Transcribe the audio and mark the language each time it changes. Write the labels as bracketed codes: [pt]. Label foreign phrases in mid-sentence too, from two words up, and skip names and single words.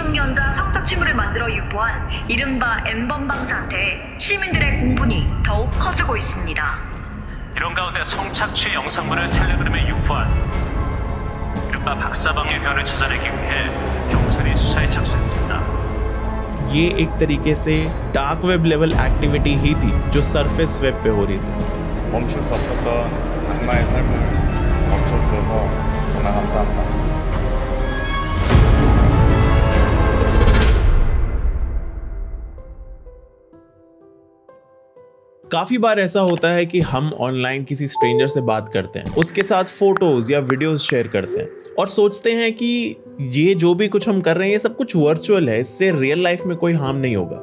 [ko] 미성년자 성착취물을 만들어 유포한 이른바 N번방 사태에 시민들의 공분이 더욱 커지고 있습니다. 이런 가운데 성착취 영상물을 텔레그램에 유포한 이른바 박사방의 혀를 찾아내기 위해 경찰이 수사에 착수했습니다. [hi] ये एक तरीके से [en] dark web level activity [hi] ही थी जो [en] surface web [hi] पे हो रही थी। [ko] 멈출 수 없었던 악마의 삶을 멈춰주셔서 정말 감사합니다. [hi] काफी बार ऐसा होता है कि हम ऑनलाइन किसी स्ट्रेंजर से बात करते हैं, उसके साथ फोटोज या [en] videos share [hi] करते हैं और सोचते हैं कि ये जो भी कुछ हम कर रहे हैं ये सब कुछ वर्चुअल है, इससे [en] real life [hi] में कोई हार्म नहीं होगा।